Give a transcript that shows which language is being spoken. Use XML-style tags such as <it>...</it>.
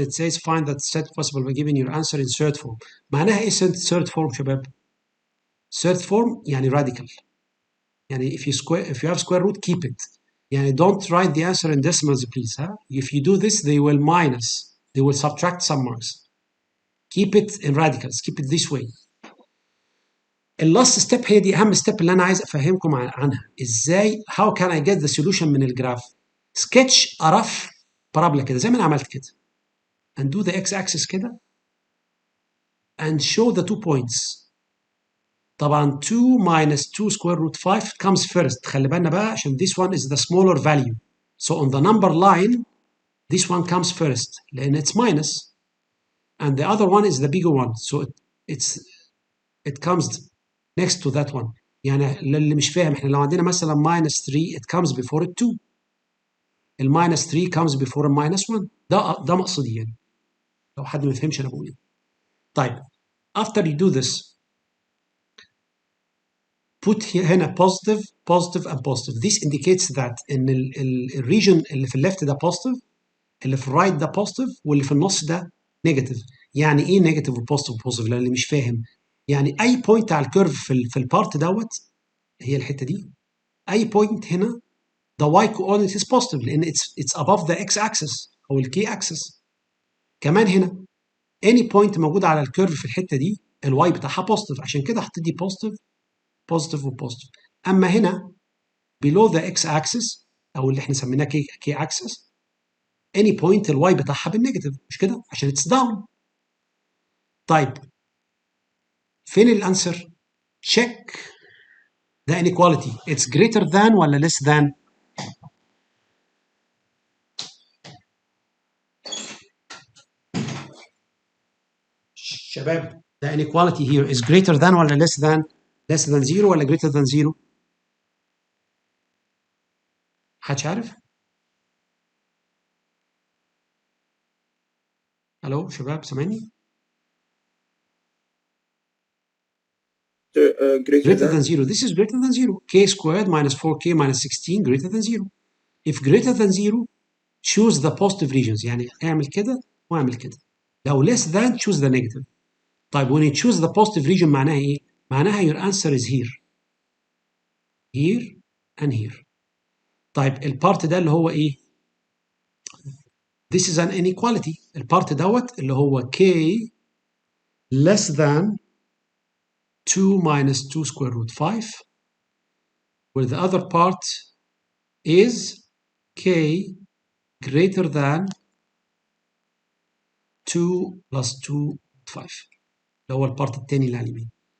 <en>It says find that set possible by giving your answer in third form.</en> <ar>معناها ايه</ar> <en>third form</en> <ar>شباب؟</ar> <en>third form يعني radical. يعني if you have square root, keep it. يعني don't write the answer in decimals please. Huh? If you do this, they will minus. They will subtract some marks. Keep it in radicals. Keep it this way.</en> <ar>last step هي دي أهم step اللي أنا عايز أفهمكم عنها. إزاي</ar> <en>how can I get the solution</en> <ar>من الجراف؟</ar> <en>sketch a rough parabola</en> <ar>كده زي ما أنا عملت كده.</ar> <en>And do the x-axis كده. And show the 2 points. طبعا 2 minus 2 square root 5 comes first.</en> <ar>خلي بالنا بقى عشان</ar> <en>this one is the smaller value. So on the number line, this one comes first</en> <ar>لأن</ar> <en>it's minus. And the other one is the bigger one. So it comes next to that one.</en> <ar>يعني اللي مش فاهم احنا لو عندنا مثلا minus 3</ar> <en>it comes before it 2. minus 3 comes before minus 1.</en> <ar>ده مقصدي يعني. لو حد ما فهمش انا بقول ايه. طيب</ar> <en>after you do this put</en> <ar>هنا</ar> <en>positive and positive. This indicates that</en> <ar>ان الريجن اللي في الليفت ده positive, اللي في الرايت ده positive, واللي في النص ده negative. يعني ايه negative وpositive وpositive؟ للي مش فاهم يعني اي بوينت على الكيرف في البارت دوت هي الحته دي. اي بوينت هنا</ar> <en>the y coordinate is positive</en> <ar>لان</ar> <en>it's above the x axis او الكي axis.</en> <ar>كمان هنا</ar> <en>any point</en> <ar>موجوده على الكيرف في الحته دي الواي بتاعها positive عشان كده حطيت دي positive وبوزيتيف. اما هنا</ar> <en>below the x axis</en> <ar>او اللي احنا سميناه k axis</ar> <en>any point</en> <ar>الواي بتاعها بالنيجاتيف مش كده عشان</ar> <en>it's down. طيب فين الانسر؟ check the inequality. It's greater than ولا less than؟ شباب the inequality here is greater than ولا less than؟ less than 0 ولا greater than 0؟</en> <ar>حدش عارف؟ الو شباب سامعني؟</ar> <en>Greater than 0. This is greater than 0. K squared minus 4k minus 16 greater than 0. If greater than 0 choose the positive regions.</en> <ar>يعني اعمل كده واعمل كده. لو</ar> <en>less than choose the negative. طيب when you choose the positive region</en> <ar>معناها ايه؟ معناها</ar> <en>your answer is here. Here and here.</en> <ar>طيب البارت ده اللي هو ايه؟</ar> <en>This is an inequality.</en> <ar>البارت دوت اللي هو</ar> <en>k less than 2 minus 2 square root 5 where the other part is k greater than 2 plus 2 5</en> <ar>اللي هو البارت الثاني اللي على اليمين.</ar>